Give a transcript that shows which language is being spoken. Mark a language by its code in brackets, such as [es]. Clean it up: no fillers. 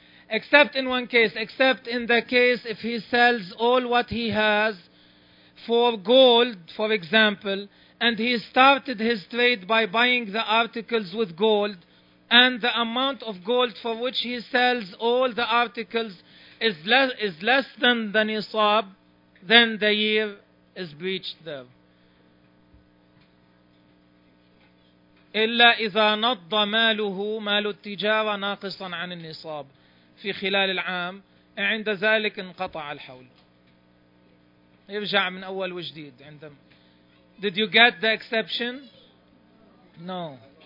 [en] Except in one case, except in the case if he sells all what he has for gold, for example, and he started his trade by buying the articles with gold, and the amount of gold for which he sells all the articles is less than the nisab, then the year is breached there. [ar] إلا إذا نض ماله مال التجارة ناقصا عن النصاب في خلال العام، عند ذلك انقطع الحول، يرجع من أول وجديد. عندما [en] Did you get the exception? No.